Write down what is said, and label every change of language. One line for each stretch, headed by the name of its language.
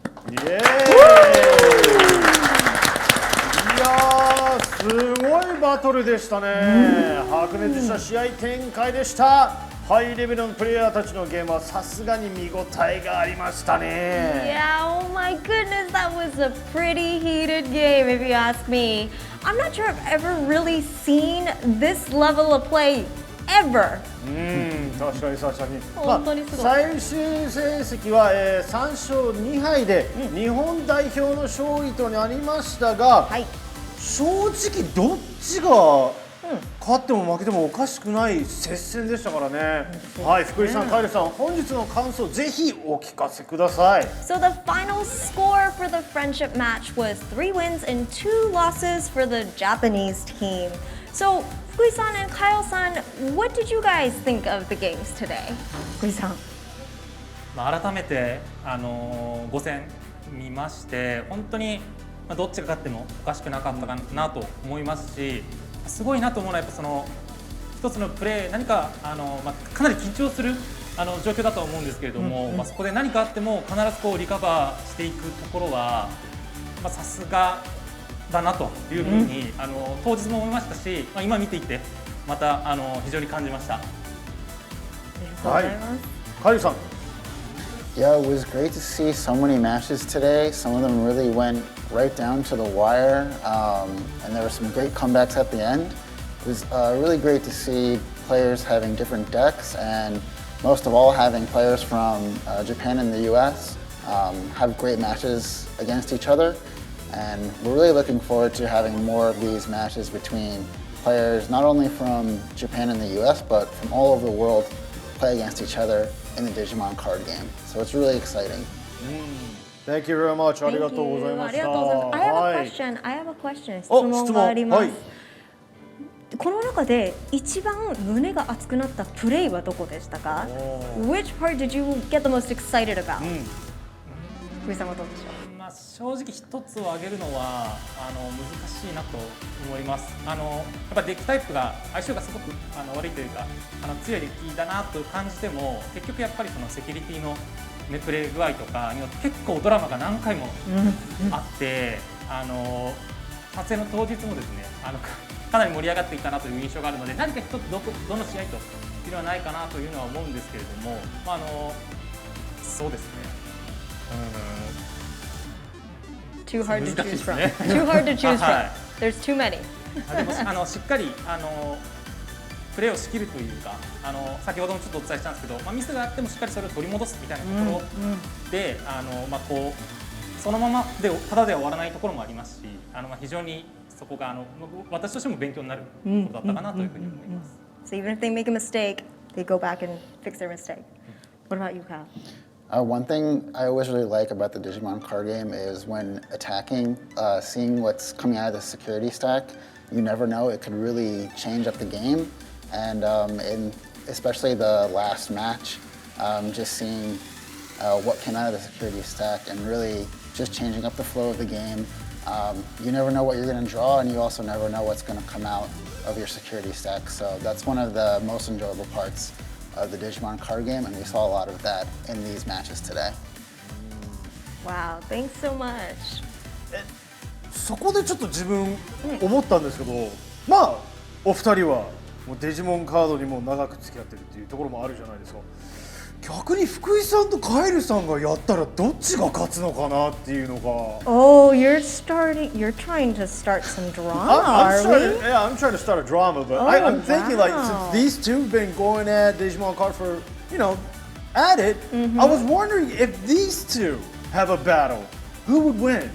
Japanese: イエーイ。いやー、すごいバトルでしたね。白熱した試合展開でした。ハイレベルのプレイヤーたちのゲームはさすがに見応えがありましたね。
English: Yeah, oh my goodness, that was a pretty heated game if you ask me. I'm not sure I've ever really seen this level of play ever.
Japanese: 確かに確かに。本当にすごい。最終成績は、3勝2敗で日本代表の勝利となりましたが、正直どっちが勝っても負けてもおかしくない接戦でしたからね。はい、福井さん、カエルさん、本日の感想ぜひお聞かせください。
English: So the final score for the friendship match was 3 wins and 2 losses for the Japanese team. So Fukui-san and Kyle-san, what did you guys think of the games today? Fukui-san.
Japanese: 改めて5戦見まして本当にどっちが勝ってもおかしくなかったかなと思いますし、すごいなと思うのはやっぱその一つのプレー何かかなり緊張する状況だと思うんですけれども、そこで何かあっても必ずこうリカバーしていくところはさすがだなというふうに当日も思いましたし、今見ていてまた非常に感じました。はい、カエルさん。
English: Yeah, it was great to see so many matches today. Some of them really went right down to the wire, and there were some great comebacks at the end. It was really great to see players having different decks, and most of all having players from Japan and the US have great matches against each other. And we're really looking forward to having more of these matches between players not only from Japan and the US, but from all over the world play against each other in the Digimon card game. So it's really exciting. Thank you very much.
Japanese: ありがとうございました。
English: I have a question.
Japanese: 質問があります。この中で一番胸が熱くなったプレイはどこでしたか？
English: Which part did you get the most excited about?
Japanese: 福井さんはどうでしょう？正直一つを挙げるのは難しいなと思います。やっぱデッキタイプが相性がすごく悪いというか強いデッキだなと感じても結局やっぱりそのセキュリティのプレイ具合とかによって結構ドラマが何回もあって撮影の当日もですねかなり盛り上がっていたなという印象があるので何か一つどの試合というのはないかなというのは思うんですけれどもそうですね。
English: Too hard to choose from. Too hard to choose from. There's too many.
Japanese: でもしっかりプレーを仕切るというか先ほどもちょっとお伝えしたんですけど、ミスがあってもしっかりそれを取り戻すみたいなところでこうそのままでただでは終わらないところもありますし非常にそこが私としても勉強になることだったかなというふうに思います。
English: So even if they make a mistake, they go back and fix their mistake. What about you, Kyle? One thing I always really like about the Digimon card game is when attacking, seeing what's coming out of the security stack. You never know, it could really change up the game. And especially the last match, just seeing what came out of the security stack and really just changing up the flow of the game. You never know what you're going to draw, and you also never know what's going to come out of your security stack. So that's one of the most enjoyable parts of the Digimon card game, and we saw a lot of that in these matches today. Wow, thanks so much.
Japanese: そこでちょっと自分思ったんですけど、お二人はもうデジモンカードにも長く付き合ってるっていうところもあるじゃないですか。逆に福井さんとカエルさんがやったらどっちが勝つのかなっていうのが。
English: Oh, you're trying to start some drama, are we? Yeah, I'm trying to start a drama, but I'm thinking like since these two have been going at Digimon card for, at it, I was wondering if these two have a battle, who would win?